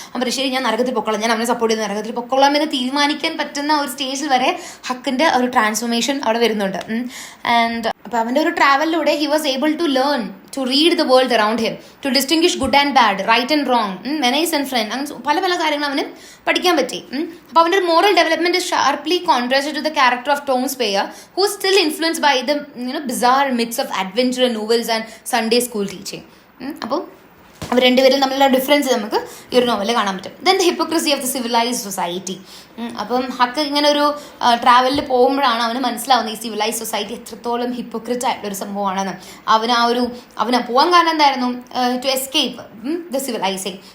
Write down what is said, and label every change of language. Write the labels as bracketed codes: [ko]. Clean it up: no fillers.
[ml] അവർ ശരി, ഞാൻ നരകത്തിൽ പൊക്കോളാം, ഞാൻ അവനെ സപ്പോർട്ട് ചെയ്യുന്ന നരകത്തിൽ പൊക്കോളാം എന്ന് തീരുമാനിക്കാൻ പറ്റുന്ന ഒരു സ്റ്റേജിൽ വരെ ഹക്കിൻ്റെ ഒരു ട്രാൻസ്ഫോർമേഷൻ അവിടെ വരുന്നുണ്ട്. ആൻഡ് അപ്പോൾ അവൻ്റെ ഒരു ട്രാവലിലൂടെ [en] he was able to learn to read the world around him, to distinguish good and bad, right and wrong, menace and friend, [ml] അങ്ങനെ പല പല കാര്യങ്ങൾ അവന് പഠിക്കാൻ പറ്റി. അപ്പോൾ അവൻ്റെ ഒരു moral development [en] is sharply contrasted to the character of Tom Sawyer, who is still influenced by the bizarre myths of adventure novels and Sunday school teaching. [ml] അപ്പോൾ അവർ രണ്ടുപേരും തമ്മിലുള്ള ഡിഫറൻസ് നമുക്ക് ഈ ഒരു നോവലിൽ കാണാൻ പറ്റും. [en] Then the hypocrisy of the civilised society. [ml] അപ്പം ഹക്ക് ഇങ്ങനെ ഒരു ട്രാവലിൽ പോകുമ്പോഴാണ് അവന് മനസ്സിലാവുന്നത് ഈ സിവിലൈസ് സൊസൈറ്റി എത്രത്തോളം ഹിപ്പോക്രിറ്റ് ആയിട്ടൊരു സംഭവമാണെന്ന്. അവന് പോകാൻ കാരണം എന്തായിരുന്നു? [en] To escape the civilising.